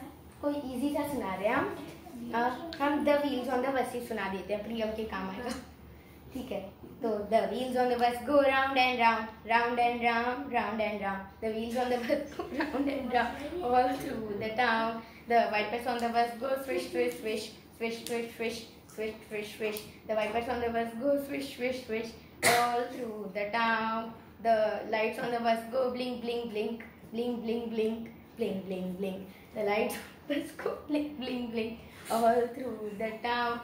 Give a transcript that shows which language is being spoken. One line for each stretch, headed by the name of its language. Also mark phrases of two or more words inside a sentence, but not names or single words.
Hindi: कोई इजी सा सुना रहे हैं हम
English: the wheels on the bus
Hindi: ही सुना देते हैं, प्रियम के काम आएगा। ठीक है, तो
English: the wheels on the bus go round and round, round and round, round and round. The wheels on the bus go round and round all through the town. The wipers on the bus go swish swish swish swish swish swish swish swish swish. The wipers on the bus go swish swish swish all through the town. The lights on the bus go blink blink blink blink blink blink blink blink blink. The lights on the bus go blink blink blink all through the town.